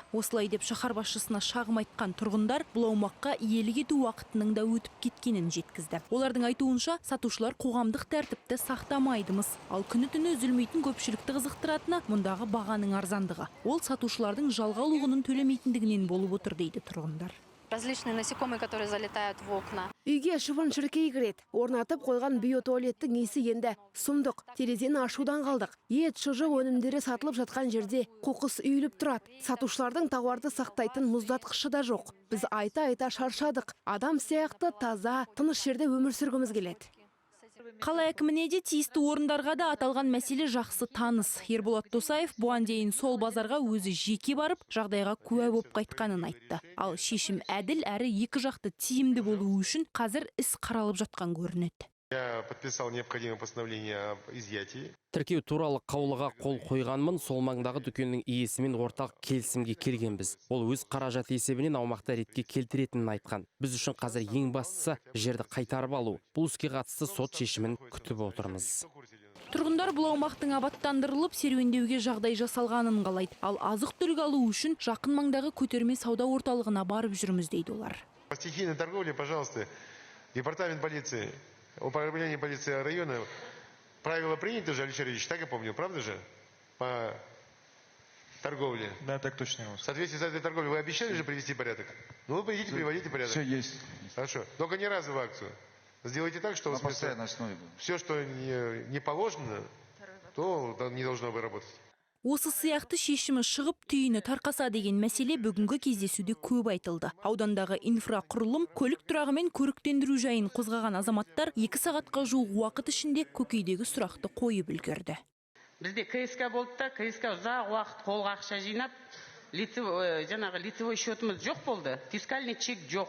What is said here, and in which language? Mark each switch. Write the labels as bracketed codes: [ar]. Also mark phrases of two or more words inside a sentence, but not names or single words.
[kk] Осылай деп шаһар басшысына шағым айтқан тұрғындар бұл аумаққа иелік ету уақытының да өтіп кеткенін жеткізді. Олардың айтуынша, сатушылар қоғамдық тәртіпті сақтамайдымыз. Ал күні-түні үзілмейтін көпшілікті қызықтыратыны мұндағы бағаның арзандығы. Ол сатушылардың жалға алуын төлемейтіндігінен болып отыр дейді тұрғындар. [ru] Различные насекомые, которые залетают в окна. [kk] Үйге шыбын-шіркей кіреді. Орнатып қойған биотуалеттің иісі енді сұмдық. Терезені ашудан қалдық. Ет, шұжық өнімдері сатылып жатқан жерде қоқыс үйіліп тұрады. Сатушылардың тауарды сақтайтын мұздатқышы да жоқ. Біз айта-айта шаршадық. Адам сияқты таза, тыныш жерде өмір сүргіміз келеді. Қала әкіміне де тиісті орындарға да аталған мәселе жақсы таныс. Ерболат Досаев бұған дейін сол базарға өзі жеке барып, жағдайға куә болып қайтқанын айтты. Ал шешім әділ әрі екі жақты тиімді болуы үшін қазір іс қаралып жатқан көрінеді. [ru] Я подписал необходимое постановление об изъятии. [kk] Тіркеу туралы қаулыға қол қойғанмын, сол маңдағы дүкеннің иесімен ортақ келісімге келгенбіз. Ол өз қаражат есебінен аумақты ретке келтіретінін айтқан. Біз үшін қазір ең бастысы жерді қайтарып алу. Бұл іске қатысты сот шешімін күтіп отырмыз. Тұрғындар бұл аумақтың абаттандырылып, серуендеуге жағдай жасалғанын қалайды. Ал азық-түлік алу үшін жақын маңдағы көтерме сауда орталығына барып жүрміз дейді олар. [ru] По стихийной торговле, пожалуйста, департамент полиции, управление полиции района, правила приняты же, Алексей Ильич, так я помню, правда же? По торговле. Да, так точно. В соответствии с этой торговлей вы обещали же привести порядок? Ну, вы придите, приводите порядок. Все есть. Хорошо. Только не разовую акцию. Сделайте так, что все, что не положено, то не должно бы работать. [kk] Осы сияқты шешімі шығып түйіні тарқаса деген мәселе бүгінгі кездесуде көп айтылды. Аудандағы инфрақұрылым, көлік тұрағы мен көріктендіру жайын қозғаған азаматтар 2 сағатқа жуық уақыт ішінде көкейдегі сұрақты қойып үлгерді. Бізде КСК болды да, КСК ұзақ уақыт қолға ақша жинап, [ru] лицевой счетымыз [kk] жоқ болды, [ru] фискальный чек [kk] жоқ.